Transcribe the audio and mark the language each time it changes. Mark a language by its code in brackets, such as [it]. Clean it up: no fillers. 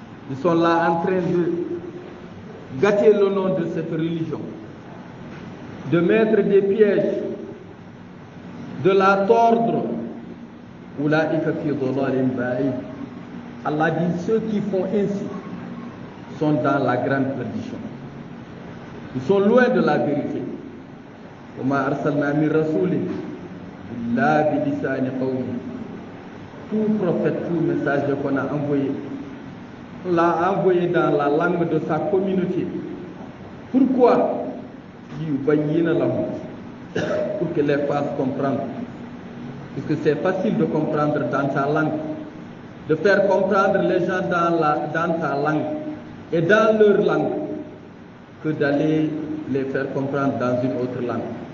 [fr] Ils sont là en train de gâter le nom de cette religion, de mettre des pièges, de la tordre. [ar] Ulaika fi dhalalin ba'id. [fr] Allah dit ceux qui font ainsi sont dans la grande perdition. Ils sont loin de la vérité. [ar] وما أرسلنا من رسول إلا بلسان قومه. [fr] Tout prophète, tout message qu'on a envoyé, on l'a envoyé dans la langue de sa communauté. Pourquoi? Pour que les fasse comprendre. Parce que c'est facile de comprendre dans ta langue, de faire comprendre les gens dans ta langue et dans leur langue, que d'aller les faire comprendre dans une autre langue.